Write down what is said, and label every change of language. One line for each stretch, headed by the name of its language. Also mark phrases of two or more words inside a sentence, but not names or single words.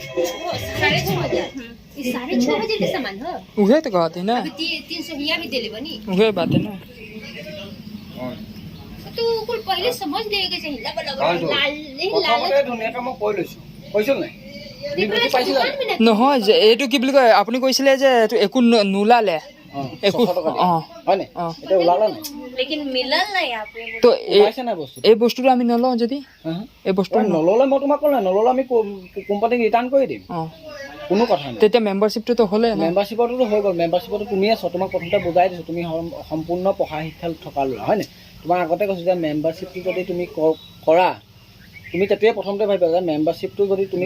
Bhojpuri: के सामान हो उहे तो कहते ना अभी 300 हिया भी देले बनी उहे बात है ना तो कुल पहले समझ लेके चाहिए लाल
Assamese: প্ৰথমতে ধুনীয়াকৈ মই কৈ লৈছোঁ কৈছিল নাই বুজি পাইছিলা নহয় যে এইটো কি বুলি কয় আপুনি কৈছিলে যে এইটো একো নোলালে একো হয় নে এটা ওলালে নাই
Bhojpuri: लेकिन मिलल ना यहाँ पे
Assamese: তো ওলাইছে নাই বস্তু এই বস্তুটো আমি নলওঁ যদি এই বস্তু নল'লে মই তোমাক ক'লো নাই নল'লে আমি কোম্পানীক ৰিটাৰ্ণ কৰি দিম কোনো কথা নাই তেতিয়া মেম্বাৰশ্বিপটো হ'লে মেম্বাৰশ্বিপতো হৈ গ'ল মেম্বাৰশ্বিপতো তুমি আছো তোমাক প্ৰথমতে বুজাই দিছোঁ তুমি সম্পূৰ্ণ পঢ়া শিক্ষা থকা ল'ৰা হয় নাই তোমাক আগতে কৈছোঁ যে মেম্বাৰশ্বিপটো যদি তুমি কৰা তুমি তেতিয়াই প্ৰথমতে ভাবিবা যে মেম্বাৰশ্বিপটো যদি তুমি